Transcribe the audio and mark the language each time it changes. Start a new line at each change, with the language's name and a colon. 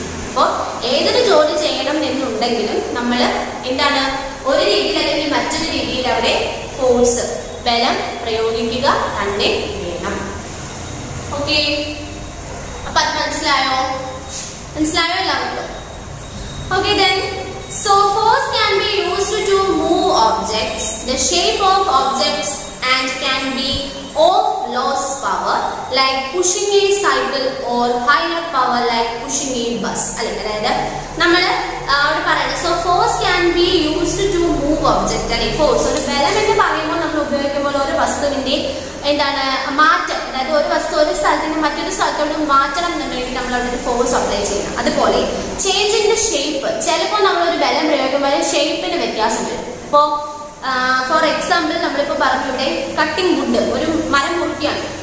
Malayalam: അപ്പോൾ ഏതൊരു ജോലി ചെയ്യണം എന്നുണ്ടെങ്കിലും നമ്മൾ എന്താണ്, ഒരു രീതിയിൽ അല്ലെങ്കിൽ മറ്റൊരു രീതിയിൽ അവിടെ ഫോഴ്സ് ബലം പ്രയോഗിക്കുക തന്നെ വേണം. ഓക്കെ, അപ്പൊ അത് മനസ്സിലായോ എല്ലാവർക്കും?
English: Okay, then so force can be used to move objects, the shape of objects, and can be of loss power like pushing a cycle or higher power like pushing a bus അല്ലെ.
Malayalam: അതായത് നമ്മൾ അവിടെ പറയുന്നത്
English: so force can be used to move object അല്ലെ.
Malayalam: Force ഒരു ബലം എന്ന് പറയുമ്പോൾ നമ്മൾ ഉപയോഗിക്കുമ്പോൾ ഒരു വസ്തുവിന്റെ എന്താണ് മാറ്റം, അതായത് ഒരു വസ്തു ഒരു സ്ഥലത്ത് നിന്ന് മറ്റൊരു സ്ഥലത്തോട് മാറ്റണം എന്നുണ്ടെങ്കിൽ നമ്മൾ അവിടെ ഒരു ഫോഴ്സ് അപ്ലൈ ചെയ്യണം. അതുപോലെ ചേഞ്ചിന്റെ ഷേപ്പ്, ചിലപ്പോൾ നമ്മളൊരു ബലം പ്രയോഗിക്കുമ്പോൾ ഷേപ്പിന് വ്യത്യാസം വരും. ഇപ്പോൾ ഫോർ എക്സാമ്പിൾ നമ്മളിപ്പോൾ പറഞ്ഞു, ഇവിടെ കട്ടിംഗ് വുഡ്, ഒരു മരം മുറിക്കുകയാണ്.